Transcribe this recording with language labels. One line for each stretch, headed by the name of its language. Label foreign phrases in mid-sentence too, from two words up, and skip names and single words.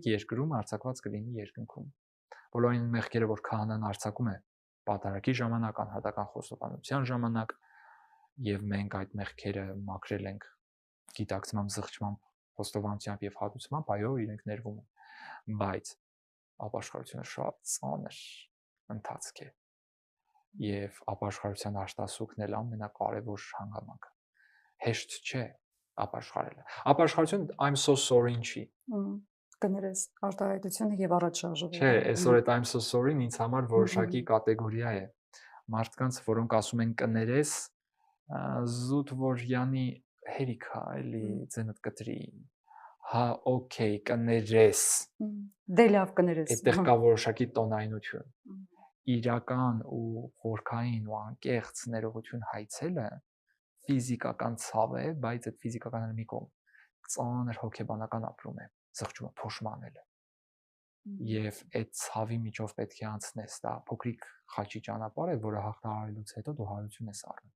Armenian: երկրում, արձակված կլինի երկնքում։ Բոլոր այն մեղքերը, որ քահանան արձակում է պատարագի ժամանակ, անհատական խոստովանության ժամանակ, եւ մենք այդ մեղքերը մաքրել ենք գիտակցմամբ, զղջմամբ, խոստովանությամբ եւ հատուցմամբ, այո, իրենք ներվում են։ Բայց ապաշխարությունը շատ ծանր ընթացք է։ Եվ ապաշխարության արտասուքն էլ ամենակարևոր հանգամանքը։ Հեշտ չէ ապաշխարելը։ Ապաշխարությունը
English: I'm so sorry-
Armenian: ին չի։ Կներես արտահայտությունը եւ առաջ շարժումը։ Չէ, այսօր այդ
English: I'm so sorry-
Armenian: ն ինձ համար որոշակի կատեգորիա է։ Մարդկանց, որոնք ասում են կներես, զուտ որ յանի հերիքա, էլի ձենդ կտրի։ Հա, օքեյ, կներես։ Դե լավ կներես։ Այդտեղ կա որոշակի տոնայնություն։ Իրական ու խորքային ու անկեղծ ներողություն հայցելը ֆիզիկական ցավ է, բայց այդ ֆիզիկականը մի կողմ ծանր հոգեբանական ապրում է, զղջումը, փոշմանելը։ Եվ այդ ցավի միջով պետք է անցնես, դա փոքրիկ խաչի ճանապարհ է, որը հաղթահարելուց հետո դու հարություն ես առնում։